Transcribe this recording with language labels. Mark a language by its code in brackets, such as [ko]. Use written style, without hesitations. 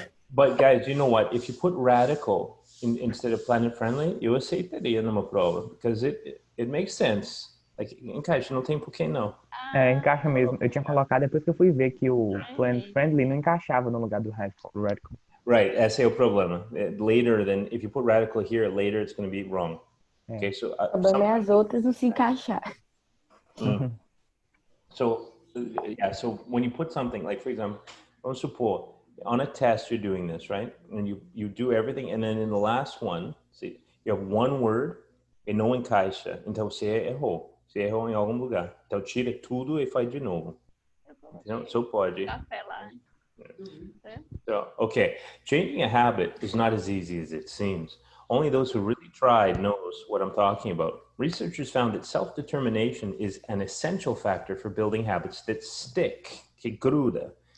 [en] But guys, you know what? If you put radical instead of planet friendly, [pt] eu aceitaria numa prova. [en] Because it makes sense. Like, [pt] encaixa, não tem por que não. Encaixa mesmo. Eu tinha colocado depois que eu fui ver que o Planet Friendly não encaixava no lugar do Radical. [en] Right, [pt] esse é o problema. [en] Later, then, if you put radical here, later it's going to be wrong. Okay, so [pt] o problema é as outras não se encaixar. [en] So, yeah, so when you put something, like for example, [pt] vamos supor, [en] on a test you're doing this, right? And you do everything, and then in the last one, see, you have one word [pt] e não encaixa. Então você errou. Você errou em algum lugar. Então tira tudo e faz de novo. Então, só pode. Café lá. [en] So, okay, changing a habit is not as easy as it seems. Only those who really tried knows what I'm talking about. Researchers found that self-determination is an essential factor for building habits that stick, [pt] que gruda.